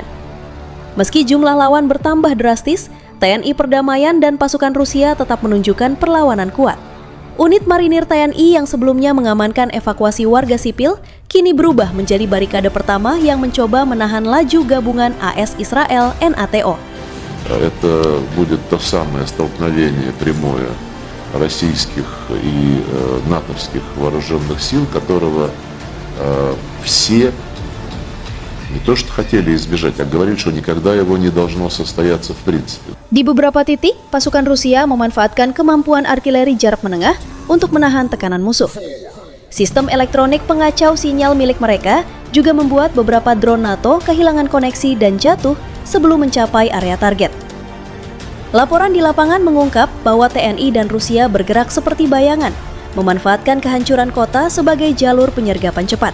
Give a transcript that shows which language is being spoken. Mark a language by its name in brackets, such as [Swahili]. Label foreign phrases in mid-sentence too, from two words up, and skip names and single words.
[Indonesian] Meski jumlah lawan bertambah drastis, TNI Perdamaian dan pasukan Rusia tetap menunjukkan perlawanan kuat. Unit marinir TNI yang sebelumnya mengamankan evakuasi warga sipil, kini berubah menjadi barikade pertama yang mencoba menahan laju gabungan AS Israel NATO. [Russian] Это будет то самое столкновение прямое российских и натовских вооруженных сил, которого все не то что хотели избежать, а говорили, что никогда его не должно состояться в принципе. [Indonesian] Di beberapa titik, pasukan Rusia memanfaatkan kemampuan artileri jarak menengah untuk menahan tekanan musuh. Sistem elektronik pengacau sinyal milik mereka juga membuat beberapa drone NATO kehilangan koneksi dan jatuh sebelum mencapai area target. Laporan di lapangan mengungkap bahwa TNI dan Rusia bergerak seperti bayangan, memanfaatkan kehancuran kota sebagai jalur penyergapan cepat.